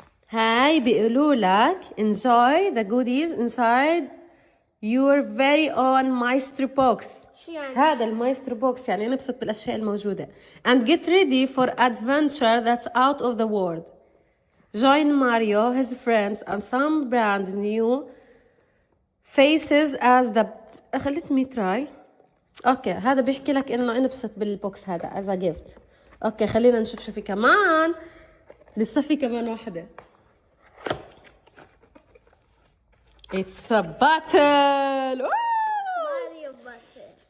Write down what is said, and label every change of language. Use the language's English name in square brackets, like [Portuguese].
[Arabic] هاي بيقولوا لك [English] enjoy the goodies inside your very own mystery box. [Arabic] شو يعني؟ هذا المايسترو بوكس يعني نبسط بالأشياء الموجودة. [English] And get ready for adventure that's out of the world. Join Mario, his friends, and some brand new faces as the... let me try. [Arabic] اوكي هذا بيحكي لك انه انبسط بالبوكس هذا [English] as a gift. [Arabic] اوكي خلينا نشوف شو في كمان. لسه في كمان واحدة. [English] It's a bottle. Mario bottle.